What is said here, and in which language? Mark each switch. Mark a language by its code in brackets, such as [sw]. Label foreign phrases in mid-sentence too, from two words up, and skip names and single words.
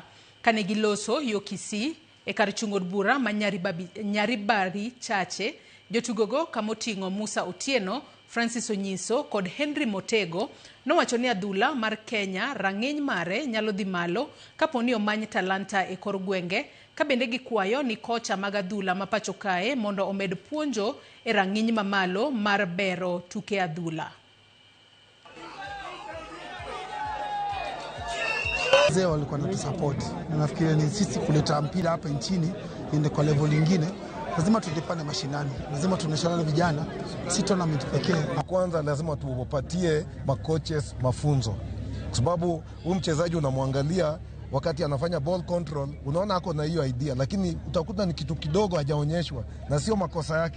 [luo] Kane giloso yo Kisii e kar chung'od bura ma Nyaribari Chache, jotugogo kamoting'o Musa Otieno, Francis Onyiso kod Henry Motego nowacho ni adhula mar Kenya rang'iny mare nyalo dhi malo kapo ni omany talanta e kor gwenge, ka bende gikwayo ni kocha mag adhula ma pacho kae mondo omed puonjo e rang'iny mamalo mar bero tuke adhula. [sw] Wazee walikuwa na support. Na nafikiri ni sisi kuleta mpira hapa nchini iende kwa level nyingine. Lazima tujipane mashinani, lazima tuoneshane na vijana, si tournament pekee. Kwanza lazima tuwapatie makoches mafunzo, kwa sababu huyu mchezaji unamwangalia wakati anafanya [en] ball control, [sw] unaona ako na hiyo idea, lakini utakuta ni kitu kidogo hajaonyeshwa na sio makosa yake.